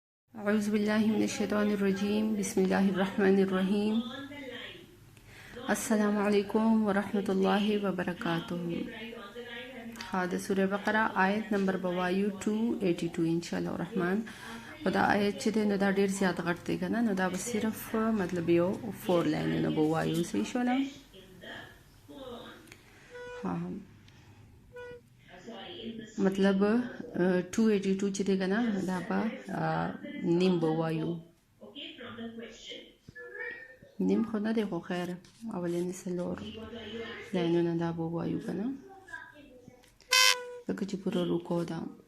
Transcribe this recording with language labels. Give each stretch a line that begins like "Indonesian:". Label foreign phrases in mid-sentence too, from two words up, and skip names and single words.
Arabic: اعوذ باللہ من الشیطان الرجیم، بسم اللہ الرحمن الرحیم۔ السلام علیکم ورحمۃ اللہ وبرکاتہ۔
Pashto: خاد سورہ بقرہ آیت نمبر بوایو 282 انشاءاللہ الرحمن. او دا آیت چې دی نو دا ډیر زیات غټ دی کنه، نو دا به صرف مطلب یو 4 لاینونه به وایو. صحیح شوله؟ مطلب 282 چې دی کنه دا به نیم به وایو، نیم خو نه دی خو خیر اولینې څلور لاینونه دا به وایو کنه، ځکه چې پوره رکو ده.